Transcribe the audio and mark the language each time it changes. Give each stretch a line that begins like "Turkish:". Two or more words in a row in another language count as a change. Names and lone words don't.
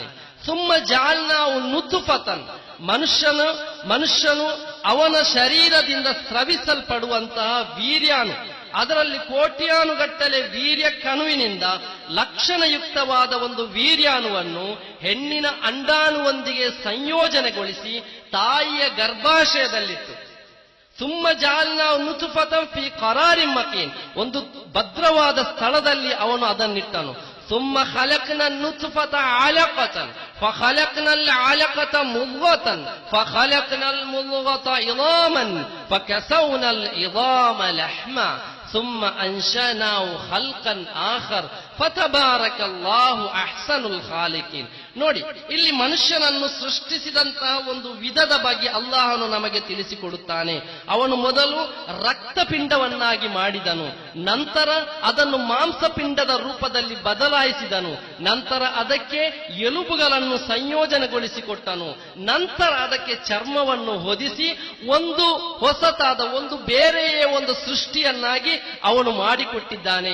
Arabic: ثم جعلناه نطفة,
Kannada: ಮನುಷ್ಯನು ಅವನ ಶರೀರದಿಂದ ಸ್ರವಿಸಲ್ಪಡುವಂತಹ ವೀರ್ಯಾಣು, ಅದರಲ್ಲಿ ಕೋಟ್ಯಾನುಗಟ್ಟಲೆ ವೀರ್ಯ ಕಣುವಿನಿಂದ ಲಕ್ಷಣಯುಕ್ತವಾದ ಒಂದು ವೀರ್ಯಾಣುವನ್ನು ಹೆಣ್ಣಿನ ಅಂಡಾಣುವೊಂದಿಗೆ ಸಂಯೋಜನೆಗೊಳಿಸಿ ತಾಯಿಯ ಗರ್ಭಾಶಯದಲ್ಲಿತ್ತು.
Arabic: ثم جعلناه نطفة في قرار مكين,
Kannada: ಒಂದು ಭದ್ರವಾದ ಸ್ಥಳದಲ್ಲಿ ಅವನು ಅದನ್ನಿಟ್ಟನು.
Arabic: ثم خلقنا النطفة علقة فخلقنا العلقة مضغة فخلقنا المضغة عظاما فكسونا العظام لحما ثم أنشأناه خلقا آخر فتبارك الله أحسن الخالقين.
Kannada: ನೋಡಿ, ಇಲ್ಲಿ ಮನುಷ್ಯನನ್ನು ಸೃಷ್ಟಿಸಿದಂತಹ ಒಂದು ವಿಧದ ಬಗ್ಗೆ ಅಲ್ಲಾಹನು ನಮಗೆ ತಿಳಿಸಿಕೊಡುತ್ತಾನೆ. ಅವನು ಮೊದಲು ರಕ್ತಪಿಂಡವನ್ನಾಗಿ ಮಾಡಿದನು, ನಂತರ ಅದನ್ನು ಮಾಂಸಪಿಂಡದ ರೂಪದಲ್ಲಿ ಬದಲಾಯಿಸಿದನು, ನಂತರ ಅದಕ್ಕೆ ಎಲುಬುಗಳನ್ನು ಸಂಯೋಜನೆಗೊಳಿಸಿಕೊಟ್ಟನು, ನಂತರ ಅದಕ್ಕೆ ಚರ್ಮವನ್ನು ಹೊದಿಸಿ ಒಂದು ಹೊಸತಾದ ಒಂದು ಬೇರೆಯೇ ಒಂದು ಸೃಷ್ಟಿಯನ್ನಾಗಿ ಅವನು ಮಾಡಿಕೊಟ್ಟಿದ್ದಾನೆ.